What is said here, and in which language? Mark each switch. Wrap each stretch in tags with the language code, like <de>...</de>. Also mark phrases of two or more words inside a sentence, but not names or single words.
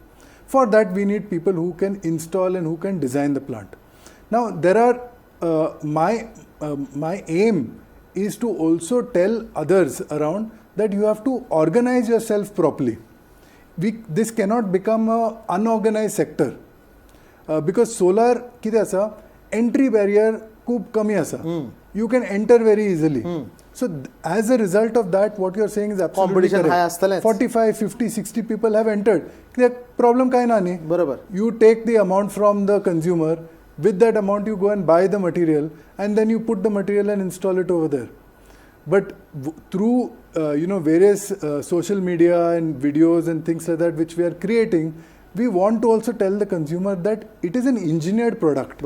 <en>For that we need people who can install and who can design the plant. Now there are my aim is to also tell others around that you have to organize yourself properly. This cannot become an unorganized sector because solar</en> <kok>कितें आसा,</kok> <en>entry barrier</en> <kok>खूब कमी आसा.</kok> <en>You can enter very easily. So as a result of that, what you are saying is absolutely Competition high correct.</en> <kok>आसतलेंच.</kok> <en>45, 50, 60 people have entered.</en> <kok>कित्याक problem काय ना न्ही. बरोबर.</kok> <en>You take the amount from the consumer. With that amount you go and buy the material and then you put the material and install it over there. But through various social media and videos and things like that which we are creating, we want to also tell the consumer that it is an engineered product.</en>